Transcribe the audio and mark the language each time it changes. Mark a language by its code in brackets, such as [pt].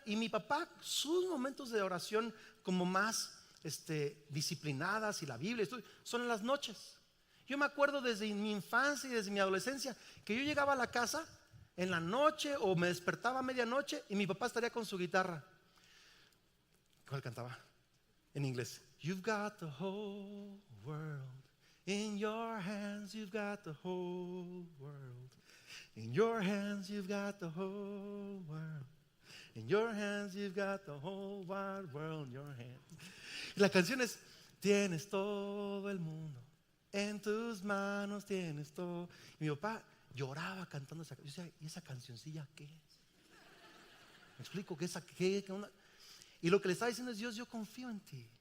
[es] Y mi papá, sus momentos de oración como más disciplinadas y la Biblia son en las noches. Yo me acuerdo desde mi infancia y desde mi adolescencia que yo llegaba a la casa en la noche o me despertaba a medianoche y mi papá estaría con su guitarra. ¿Cuál cantaba? En inglés. [en] You've got the whole world in your hands. You've got the whole world in your hands. You've got the whole world in your hands. You've got the whole wide world in your hands. [es] Y la canción es: tienes todo el mundo en tus manos, tienes todo. Y mi papá lloraba cantando esa canción. Yo decía: ¿y esa cancioncilla qué? Me explico qué onda. Y lo que le estaba diciendo es: Dios, yo confío en ti.